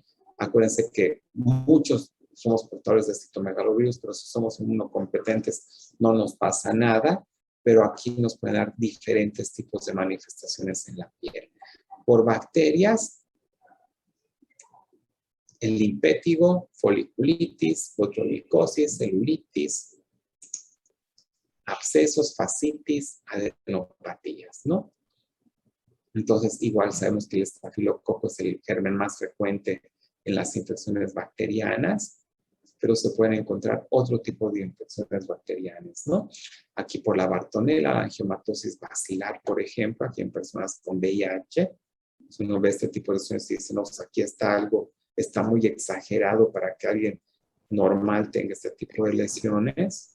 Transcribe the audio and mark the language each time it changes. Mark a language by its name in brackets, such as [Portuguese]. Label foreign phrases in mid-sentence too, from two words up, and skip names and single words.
[Spanish] Acuérdense que muchos somos portadores de citomegalovirus, pero si somos inmunocompetentes no nos pasa nada, pero aquí nos pueden dar diferentes tipos de manifestaciones en la piel. Por bacterias, el limpétigo, foliculitis, botulicosis, celulitis, abscesos, fascitis, adenopatías, ¿no? Entonces, igual sabemos que el estafilococo es el germen más frecuente en las infecciones bacterianas, pero se pueden encontrar otro tipo de infecciones bacterianas, ¿no? Aquí por la Bartonella, la angiomatosis basilar, por ejemplo, aquí en personas con VIH, si uno ve este tipo de lesiones y dice, no, pues aquí está algo, está muy exagerado para que alguien normal tenga este tipo de lesiones.